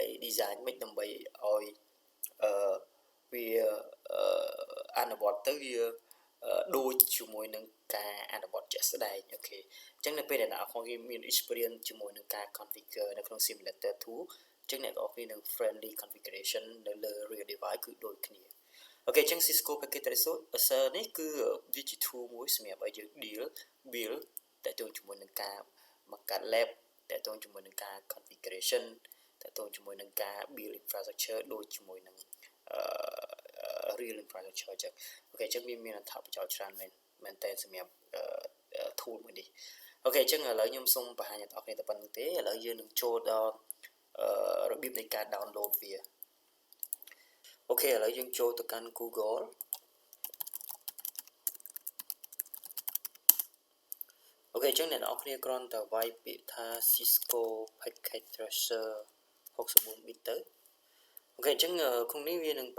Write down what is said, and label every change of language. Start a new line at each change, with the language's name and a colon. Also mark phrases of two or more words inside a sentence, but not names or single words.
Khmer: design មិនដើម្បីឲ្យវាអនុវត្តទៅវាដូចជាមួយនឹងការអនុវត្តជាក់ស្ដែងអូខេអញ្ចឹងនៅពេលដែលអ្នកនរគ្នាមាន experience ជាមួយនឹងការ configure នៅក្នុង
English: simulator tool
Khmer: អញ្ចឹងអ្នកនរគ្នានឹង
English: friendly configuration
Khmer: នៅលើ
English: real device
Khmer: គឺដូចគ្នាអូខេអញ្ចឹង Cisco Packet Tracer នេះគឺវាជា tool មួយសម្រាប់ឲ្យយើង build តើតើជាមួយនឹងការបង្កើត lab តើតើជាមួយនឹងការ configuration តើតើជាមួយនឹងការ
English: build infrastructure
Khmer: ដូចជាមួយនឹង
English: real infrastructure
Khmer: ចឹងអូខេអញ្ចឹងមានអត្ថប្រយោជន៍ច្រើនមែនតើសម្រាប់ tool មួយនេះអូខេអញ្ចឹងឥឡូវខ្ញុំសូមបង្ហាញដល់អ្នកនរតែប៉ុណ្្នឹងទេឥឡូវយើងនឹងចូលដល់របៀបនៃការ download វាអូខេឥឡូវយើងចូលទៅកាន់ Google អូខេអញ្ចឹងអ្នកនរគ្នាគ្រាន់តែវាយពាក្យថា Cisco Packet Tracer 64 bit ទៅអូខេអញ្ចឹងក្នុងនេះវានឹង